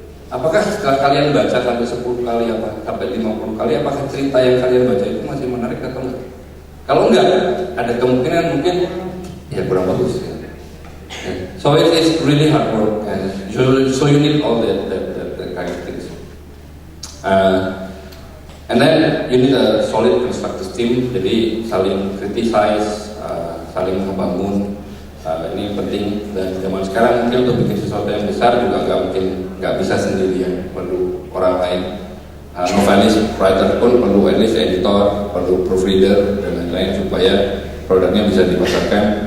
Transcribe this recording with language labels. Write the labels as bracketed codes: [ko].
[id] Apakah setelah kalian baca sampai 10 kali sampai 50 kali, apakah cerita yang kalian baca itu masih menarik atau enggak? Kalau enggak, ada kemungkinan mungkin ya kurang bagus ya. [en] So it is really hard work, and so you need all that kind of things. And then you need a solid constructive team. [id] Jadi saling criticize, saling membangun. Ini penting, dan zaman sekarang mungkin untuk bikin sesuatu yang besar juga nggak bisa sendirian, perlu orang lain. Novelis, writer pun perlu at least editor, perlu proofreader dan lain-lain supaya produknya bisa dipasarkan.